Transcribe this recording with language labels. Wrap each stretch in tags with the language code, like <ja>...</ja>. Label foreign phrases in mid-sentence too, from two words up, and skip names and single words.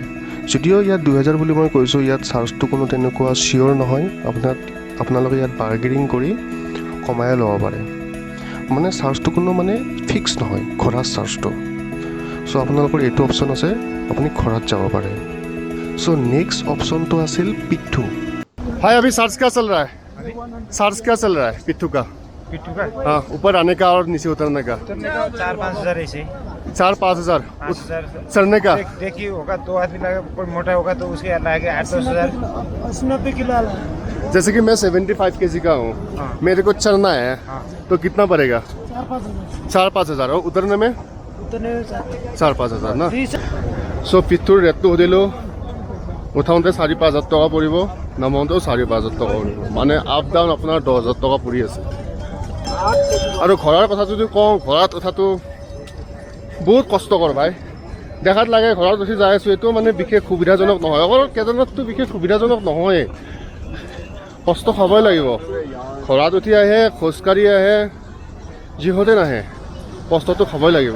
<as>যদিও ইয়াত 2000 বুলি মই কৈছোঁ, ইয়াত চাৰ্জটো কোনো তেনেকুৱা চিয়'ৰ নহয়। আপোনালোকে ইয়াত বাৰ্গেনিং কৰি কমাই ল'ব পাৰে। মানে চাৰ্জটো কোনো মানে ফিক্স নহয় ঘোঁৰাৰ চাৰ্জটো। চ' আপোনালোকৰ এইটো অপশ্যন আছে, আপুনি ঘোঁৰাত যাব পাৰে। চ'</as> <en>next option</en> <as>আছিল পিঠু।</as> <hi>भाई अभी चार्ज क्या चल रहा है? चार्ज क्या चल रहा है पिट्ठू का? हाँ, ऊपर आने का और नीचे उतरने का 4-5 हज़ार ऐसे 4-5 हज़ार। 5 हज़ार चढ़ने का देखिए होगा, 2 आदमी लगा, कोई मोटा होगा तो उसके लाएगा 8-10 हज़ार। 80-90 किलो आला। जैसे कि मैं 75 kg का हूँ, मेरे को चढ़ना है, तो कितना पड़ेगा? 4-5 हज़ार। 4-5 हज़ार। और उतरने में उतने</hi> <as>4-5 হাজাৰ না চ' পিঠটোৰ ৰেটটো সুধিলোঁ উঠাওঁতে 4-5 হাজাৰ টকা পৰিব নামাওঁতেও 4-5 হাজাৰ টকা পৰিব মানে</as> <en>up down</en> <as>আপোনাৰ 10 হাজাৰ টকা পৰি আছে আৰু ঘৰৰ কথা যদি কওঁ ঘৰত উঠাটো বহুত কষ্টকৰ ভাই দেখাত লাগে ঘৰত উঠি যাই আছোঁ এইটো মানে বিশেষ সুবিধাজনক নহয় অকল কেদাৰনাথটো বিশেষ সুবিধাজনক নহয় কষ্ট খাবই লাগিব ঘৰত উঠি আহে খোজকাঢ়ি আহে যিহতে নাহে কষ্টটো খাবই লাগিব</as>